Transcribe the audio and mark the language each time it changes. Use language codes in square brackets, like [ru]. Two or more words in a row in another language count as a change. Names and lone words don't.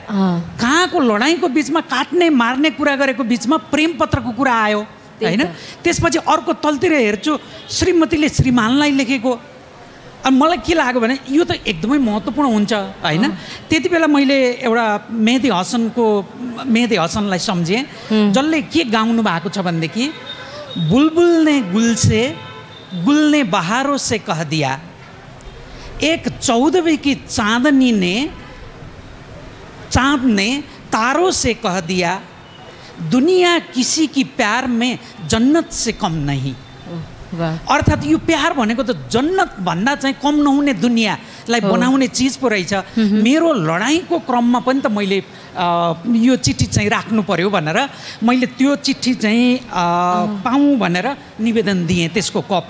[ne] कहाँको लडाइँको बिचमा काट्ने मार्ने कुरा गरेको बिचमा प्रेमपत्रको कुरा आयो होइन। त्यसपछि अर्को तलतिर हेर्छु श्रीमतीले श्रीमानलाई लेखेको। अनि मलाई के लाग्यो भने यो त एकदमै महत्त्वपूर्ण हुन्छ होइन। त्यति बेला मैले एउटा मेहदी हसनलाई सम्झेँ, जसले के गाउनु भएको छ भनेदेखि [ur] بلبل نے گل سے گل نے بہاروں سے کہہ دیا، اک چودھویں کی چاندنی نے چاند نے تاروں سے کہہ دیا، دنیا کسی کی پیار میں جنت سے کم نہیں. [ne] अर्थात् यो प्यार भनेको त जन्नत भन्दा चाहिँ कम नहुने दुनियाँलाई बनाउने चिज पो रहेछ। मेरो लडाइँको क्रममा पनि त मैले यो चिठी चाहिँ राख्नु पर्यो भनेर मैले त्यो चिठी चाहिँ पाऊँ भनेर निवेदन दिएँ, त्यसको कपी।